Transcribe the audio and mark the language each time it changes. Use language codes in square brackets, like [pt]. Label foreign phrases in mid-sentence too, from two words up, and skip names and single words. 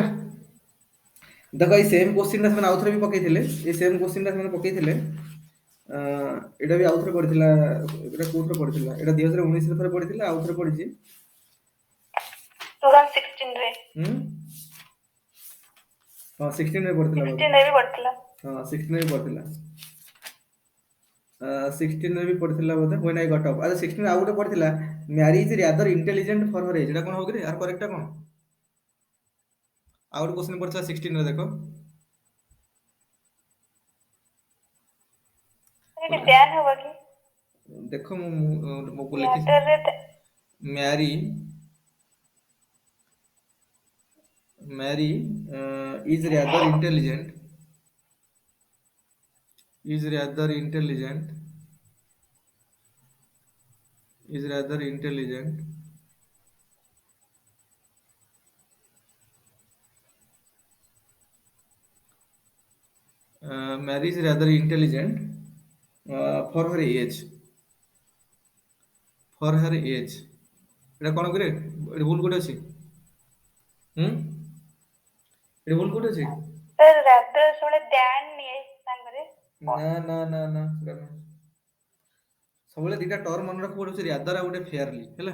[or] ଦେଖ ଏଇ [en] same question [or] ଟା ସେମାନେ ଆଉଥରେ ବି ପକେଇଥିଲେ, ଏଇ [en] same question [or] ଟା ସେମାନେ ପକେଇଥିଲେ, ଏଇଟା ବି ଆଉଥରେ ପଡିଥିଲା, ଏଇଟା କୋଉଥିରେ ପଡିଥିଲା, ଏଇଟା 2019 ରେ ଥରେ ପଡିଥିଲା, ଆଉଥରେ ପଡିଛି 2016 ରେ। ହଁ 16 ରେ ପଡିଥିଲା ବୋଧେ। 16 ରେ ବି ପଡିଥିଲା। ହଁ 16 ରେ ବି ପଡିଥିଲା, 16 ରେ ବି ପଡିଥିଲା ବୋଧେ [en] when I got up। [or] ଆଚ୍ଛା 16 ରେ ଆଉ ଗୋଟେ ପଡିଥିଲା, [en] marriage rather intelligent for her age, [or] ଏଟା କଣ ହବ କି? [en] are correct [or] କଣ? ଆଉ ଗୋଟେ କ୍ୱେଶ୍ଚନ ପଡିଥିଲା 16 ରେ, ଦେଖ ଏଠି ବ୍ୟାନ୍ ହବ କି? ଦେଖ ମୁଁ ଲେଖିଛି ୟାଦରରେ [en] ମ୍ୟାରି is rather intelligent, is rather intelligent, is rather intelligent Mary is rather intelligent for her age, for her age [or] ଏଇଟା କ'ଣ କରେ ଏଠି ଭୁଲ କୋଉଠି ଅଛି? ଏଠି ଭୁଲ କୋଉଠି ଅଛି? ସାର୍ ରାଦର ସବୁବେଳେ ଦ୍ୟାନ୍ ନିଏ ସାଙ୍ଗରେ। ନା ନା ନା ନା ସେଟା ନୁହଁ। ସବୁବେଳେ ଦିଟା ଟର୍ମ ମନେ ରଖ, ଗୋଟେ ହଉଛି ରାଦର ଆଉ ଗୋଟେ ଫେୟାରଲି ହେଲା।